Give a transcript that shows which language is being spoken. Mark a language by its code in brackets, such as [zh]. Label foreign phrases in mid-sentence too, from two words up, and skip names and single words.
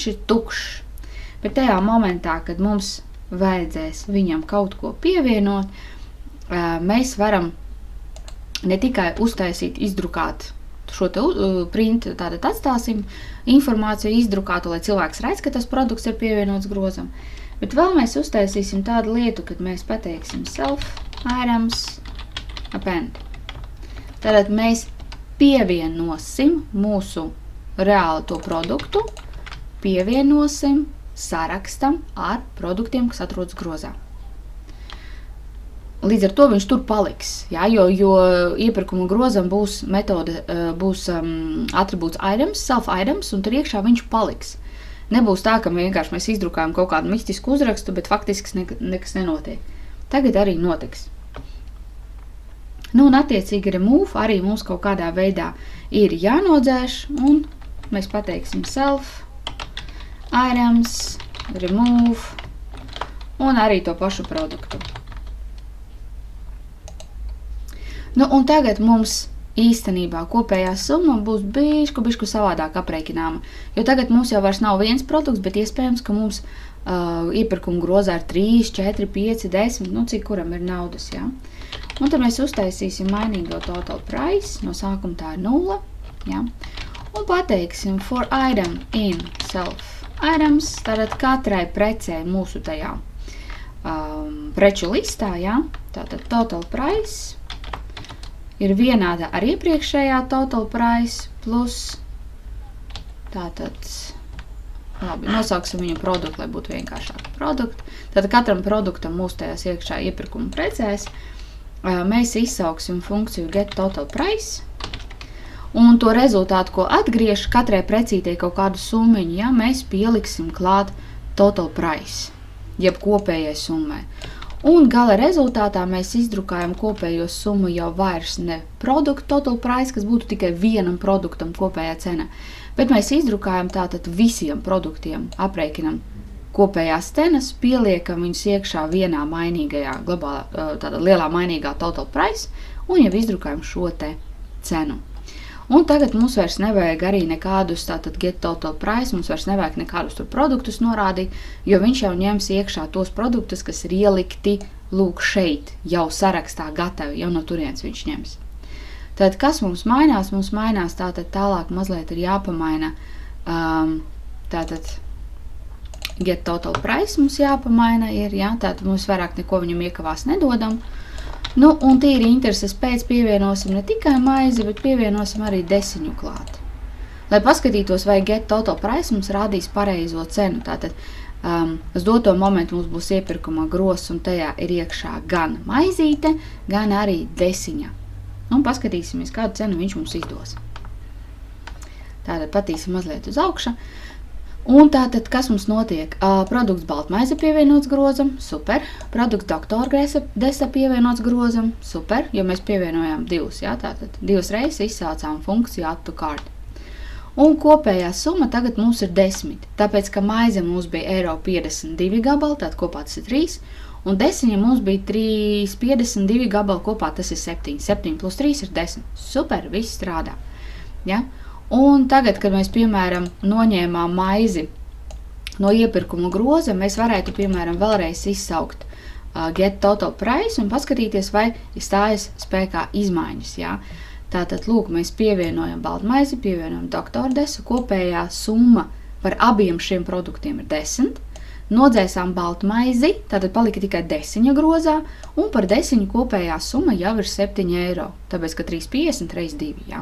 [lv] ir tukšs, bet tajā momentā, kad mums vajadzēs viņam kaut ko pievienot, mēs varam ne tikai uztaisīt, izdrukāt šo te print, tātad atstāsim informāciju izdrukātu, lai cilvēks redz, ka tas produkts ir pievienots grozam, bet vēl mēs uztaisīsim tādu lietu, kad mēs pateiksim [en] self items append. [lv] Tātad mēs pievienosim mūsu reāli to produktu, pievienosim sarakstam ar produktiem, kas atrodas grozā. Līdz ar to viņš tur paliks, jā, jo iepirkuma grozam būs metode, būs atribūts items, [en] self items, [lv] un tur iekšā viņš paliks. Nebūs tā, ka vienkārši mēs izdrukājam kaut kādu mistisku uzrakstu, bet faktiski nekas nenotiek. Tagad arī notiks. Nu, un attiecīgi remove arī mums kaut kādā veidā ir jānodzēš, un mēs pateiksim [en] self items, [lv] remove, un arī to pašu produktu. Nu, un tagad mums īstenībā kopējā summa būs bišku savādāk aprēķināma, jo tagad mums jau vairs nav viens produkts, bet iespējams, ka mums iepirkuma grozā ir 3, 4, 5, 10, nu, cik kuram ir naudas, jā. Un tad mēs uztaisīsim mainīgo [en] total price, [lv] no sākuma tā ir 0, jā. Un pateiksim [en] for item in self items, [lv] tātad katrai precē mūsu tajā preču listā, jā, tātad [en] total price [lv] ir vienāda ar iepriekšējā [en] total price [lv] plus, tātad, labi, nosauksim viņu produktu, lai būtu vienkāršāk produktu. Tātad katram produktam mūsu tajās iekšā iepirkuma precēs mēs izsauksim funkciju [en] get total price, [lv] un to rezultātu, ko atgriež katrai precītei kaut kādu summiņu, ja, mēs pieliksim klāt [en] total price, [lv] jeb kopējai summai. Un gala rezultātā mēs izdrukājam kopējo summu jau vairs ne produktu [en] total price, [lv] kas būtu tikai vienam produktam kopējā cena, bet mēs izdrukājam tātad visiem produktiem, aprēķinam kopējās cenas, pieliekam viņus iekšā vienā mainīgajā, tātad lielā mainīgā [en] total price, [lv] un jau izdrukājam šo te cenu. Un tagad mums vairs nevajag arī nekādus, tātad [en] get total price, [lv] mums vairs nevajag nekādus tur produktus norādīt, jo viņš jau ņems iekšā tos produktus, kas ir ielikti, lūk, šeit, jau sarakstā gatavi, jau no turienes viņš ņems. Tātad, kas mums mainās? Mums mainās tātad tālāk mazliet ir jāpamaina, tātad [en] get total price [lv] mums jāpamaina ir, jā, tātad mums vairāk neko viņam iekavās nedodam. Nu, un tīri intereses pēc pievienosim ne tikai maizi, bet pievienosim arī desiņu klāt. Lai paskatītos, vai [en] get total price [lv] mums rādīs pareizo cenu. Tātad uz doto momentu mums būs iepirkuma grozs, un tajā ir iekšā gan maizīte, gan arī desiņa. Un paskatīsimies, kādu cenu viņš mums izdos. Tātad patīsim mazliet uz augšu. Un tātad, kas mums notiek? Produkts baltmaize pievienots grozam, super. Produkts doktora desa pievienots grozam, super, jo mēs pievienojām divus, jā, tātad divas reizes izsaucām funkciju [en] add to cart. [lv] Un kopējā summa tagad mums ir 10, tāpēc, ka maize mums bija €52 gabali, tātad kopā tas ir 3, un desiņa mums bija 3,52 gabali, kopā tas ir 7. 7 plus 3 ir 10. Super, viss strādā, jā. Un tagad, kad mēs, piemēram, noņēmām maizi no iepirkuma groza, mēs varētu, piemēram, vēlreiz izsaukt [en] get total price [lv] un paskatīties, vai stājas spēkā izmaiņas, jā. Tātad, lūk, mēs pievienojam baltmaizi, pievienojam doktora desu, kopējā summa par abiem šiem produktiem ir 10, nodzēsām baltmaizi, tātad palika tikai desiņa grozā, un par desiņu kopējā summa jau ir €7, tāpēc, ka 3,50 reiz 2, jā.